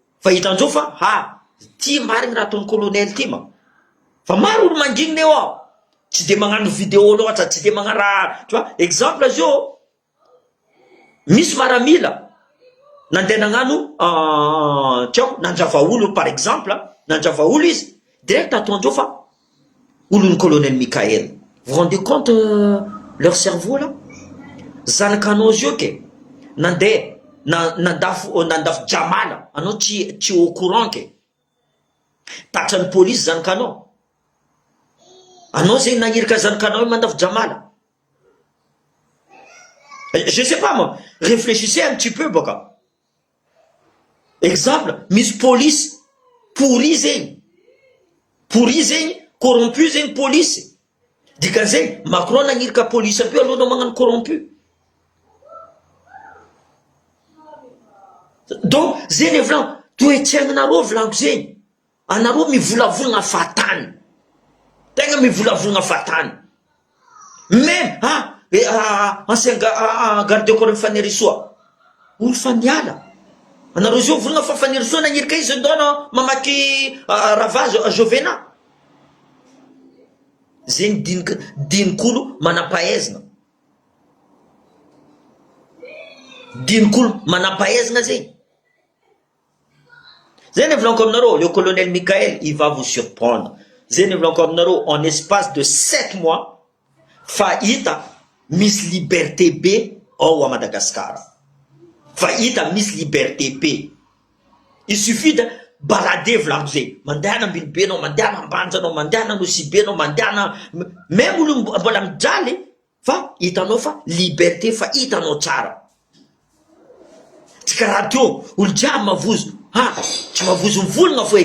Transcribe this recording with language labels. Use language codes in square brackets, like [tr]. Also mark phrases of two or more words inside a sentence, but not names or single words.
[mg] Fa hitanjeo fa, ha, ty marigny raha ataon'ny colonel ty ma. Fa maro olo mangigny eo ao. Tsy de magnano vidéo loatra, tsy de magnano raha, [fr] tu vois, [mg] exemple zio, misy maramila, nandeha nagnano, ah, tsy haiko, nandrava olo, [fr] par exemple, [mg] nandrava olo izy, direct ataondreo fa olon'ny colonel Michael. [fr] Vous rendez compte, euh, leur cerveau là? [mg] Zanakanao zio ke, nandeha, na-, nandafo, nandafo Jamala, anao tsy, tsy [fr] au courant [mg] ke. Tatran'ny police zanakanao. Anao zay nanirika zanakanao mandafo Jamala. [fr] Je sais pas moi, réfléchissez un petit peu baka. [mg] Exemple, misy [fr] police pourri [mg] zegny. Pourri zegny, corrompu zegny police. Dikan'izay, Macron nanirika police aby aloha anao magnano corrompu. Donc, zay ny volaniko, toetraignanareo volaniko zegny. Anareo mivolavolagna fahatany. Tegna mivolavolagna fahatany. Même, ah, eh, ah, ancien ga-, ah, ah, [fr] garde du corps [mg] Fanny Rizwa. Olo fa niala. Anareo zio volagna fa Fanny Rizwa nanirika izy ndao anao mamaky, ah, ravage, ah, Jovena. Zegny dinik-, dinik'olo manam-pahaizana. Dinik'olo manam-pahaizana zegny. Zay ny volaniko aminareo, [fr] le colonel Michael, il va vous surprendre. [mg] Zay ny volaniko aminareo, [fr] en espace de sept mois, [mg] fa hita misy liberté be ao a Madagasikara. Fa hita misy liberté be. [fr] Il suffit de balader [mg] volaniko zay. Mandeha any ambiny be anao, mandeha any ambanja anao, mandeha any anosy be anao, mandeha any, même olo mb-, mbola mijaly, Fa hitanao fa liberté, fa hitanao tsara. Tsy karaha teo, olo jiaby mavozo. Ha, tsy mavozo mivolagna fo e.